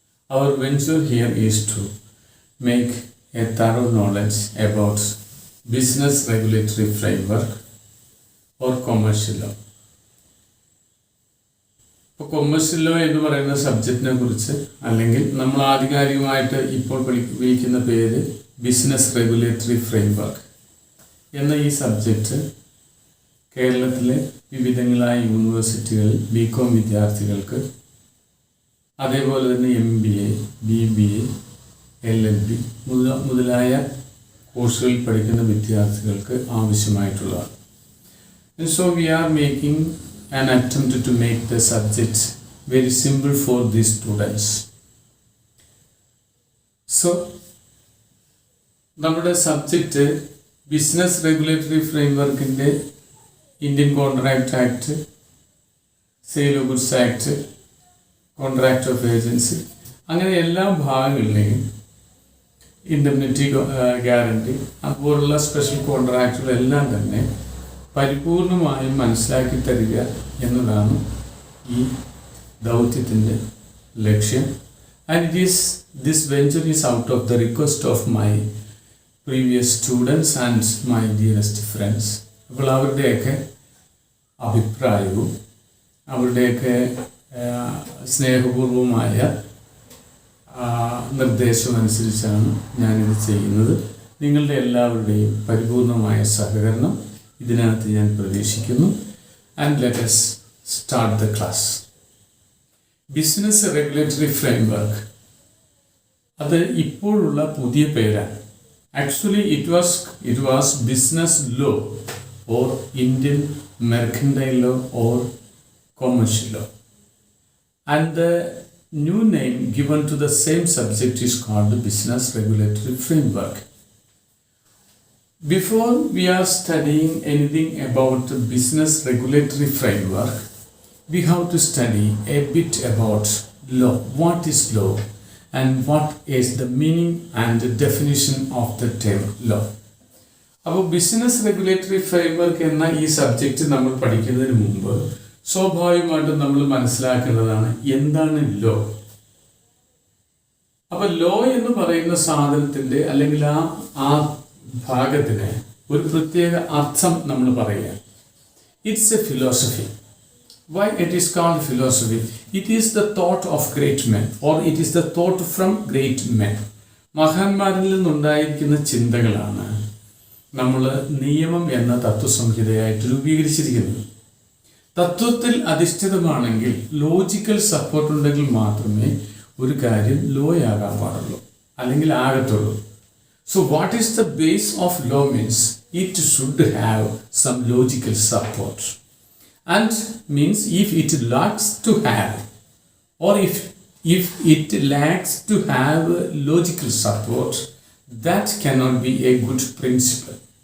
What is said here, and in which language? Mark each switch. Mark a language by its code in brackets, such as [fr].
[en] Our venture here is to make a thorough knowledge about business regulatory framework or commercial law. [ml] ഇപ്പോൾ commercial law എന്ന് പറയുന്ന സബ്ജക്റ്റിനെ കുറിച്ച് അല്ലെങ്കിൽ നമ്മൾ ആധികാരികമായിട്ട് ഇപ്പോൾ വിളിക്കുന്ന പേര് ബിസിനസ് റെഗുലേറ്ററി ഫ്രെയിംവർക്ക് എന്ന ഈ സബ്ജക്റ്റ് കേരളത്തിലെ വിവിധങ്ങളായ യൂണിവേഴ്സിറ്റികളിൽ ബികോം വിദ്യാർത്ഥികൾക്ക് അതേപോലെ തന്നെ MBA, BBA, LLB മുതലായ കോഴ്സുകളിൽ പഠിക്കുന്ന വിദ്യാർത്ഥികൾക്ക് ആവശ്യമായിട്ടുള്ളതാണ്. [en] So we are making an attempt to make the subject very simple for these students. [ml] So നമ്മുടെ subject business regulatory ഫ്രെയിംവർക്കിൻ്റെ Indian contract act, sale of goods act, contract of agency, അങ്ങനെ എല്ലാ ഭാഗങ്ങളിലെയും indemnity guarantee അതുപോലുള്ള special കോൺട്രാക്റ്റുകളെല്ലാം തന്നെ പരിപൂർണമായും മനസ്സിലാക്കി തരിക എന്നതാണ് ഈ ദൗത്യത്തിൻ്റെ ലക്ഷ്യം. [en] And this venture is out of the request of my previous students and my dearest friends. [ml] അപ്പോൾ അവരുടെയൊക്കെ അഭിപ്രായവും അവരുടെയൊക്കെ സ്നേഹപൂർവമായ നിർദ്ദേശമനുസരിച്ചാണ് ഞാനിത് ചെയ്യുന്നത്. നിങ്ങളുടെ എല്ലാവരുടെയും പരിപൂർണമായ സഹകരണം ഇതിനകത്ത് ഞാൻ പ്രതീക്ഷിക്കുന്നു. [en] And let us start the class. [ml] Business regulatory framework അത് ഇപ്പോഴുള്ള പുതിയ പേരാണ്. [en] Actually it was business law or Indian mercantile law or commercial law, and the new name given to the same subject is called the business regulatory framework. Before we are studying anything about the business regulatory framework, we have to study a bit about law. What is law and what is the meaning and the definition of the term law? [ml] അപ്പോൾ business regulatory framework എന്ന ഈ subject നമ്മൾ പഠിക്കുന്നതിന് മുമ്പ് സ്വാഭാവികമായിട്ടും നമ്മൾ മനസ്സിലാക്കേണ്ടതാണ് എന്താണ് ലോ. അപ്പോൾ ലോ എന്ന് പറയുന്ന സാധനത്തിൻ്റെ അല്ലെങ്കിൽ ആ ഭാഗത്തിന് ഒരു പ്രത്യേക അർത്ഥം നമ്മൾ പറയുക. [en] It's a philosophy. Why it is called philosophy? It is the thought of great men, or it is the thought from great men. [ml] മഹാന്മാരിൽ നിന്നുണ്ടായിരിക്കുന്ന ചിന്തകളാണ് നമ്മൾ നിയമം എന്ന തത്വസംഹിതയായിട്ട് രൂപീകരിച്ചിരിക്കുന്നത്. തത്വത്തിൽ അധിഷ്ഠിതമാണെങ്കിൽ ലോജിക്കൽ സപ്പോർട്ട് ഉണ്ടെങ്കിൽ മാത്രമേ ഒരു കാര്യം ലോയാകാൻ പാടുള്ളൂ അല്ലെങ്കിൽ ആകത്തുള്ളൂ. [en] So what is the base of law means it should have some logical support. And means if it lacks to have, or if it lacks to have logical support, that cannot be a good principle.